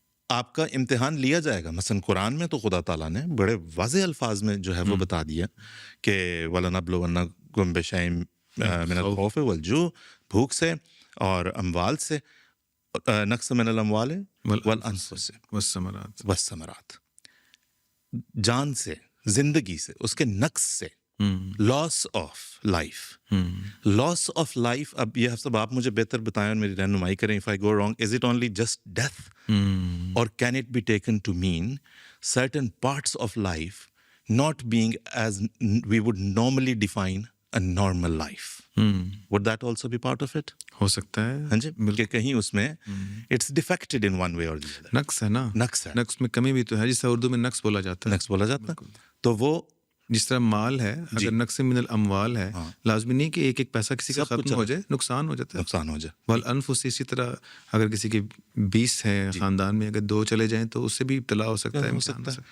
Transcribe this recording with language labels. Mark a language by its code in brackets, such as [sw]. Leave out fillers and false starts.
[ur] آپ کا امتحان لیا جائے گا. مثلا قرآن میں تو خدا تعالیٰ نے بڑے واضح الفاظ میں جو ہے وہ بتا دیا کہ [ar] وَلَنَبْلُوَنَّكُمْ بِشَيْءٍ مِنَ الْخَوْفِ وَالْجُوعِ، [ur] بھوک سے اور اموال سے، [ar] نقص من الاموال والانفس والثمرات، [ur] جان سے، زندگی سے، اس کے نقص سے، [en] Loss of life. Loss of life. [ur] اب یہ سب آپ مجھے بہتر بتائیں اور میری رہنمائی کریں. [en] if I go wrong, is it only just death or can it be taken to mean certain parts of life not being as we would normally define a normal life? Would that also be part of it? [ur] ہو سکتا ہے. ہاں جی، کہ کہیں اس میں [en] it's defected in one way or the other. [ur] نقص ہے نا، نقص ہے، نقص میں کمی بھی تو ہے، جس طرح اردو میں نقص بولا جاتا ہے. نقص بولا جاتا ہے. تو وہ جس طرح مال ہے، اگر [ar] نقص من الاموال [ur] ہے، لازمی نہیں کہ ایک ایک پیسہ کسی کا ختم ہو جائے، نقصان ہو جاتا ہے. نقصان ہو جائے. والانفس، اسی طرح اگر کسی کے 20 ہے خاندان میں، اگر 2 چلے جائیں تو اس سے بھی ابتلا ہو سکتا ہے.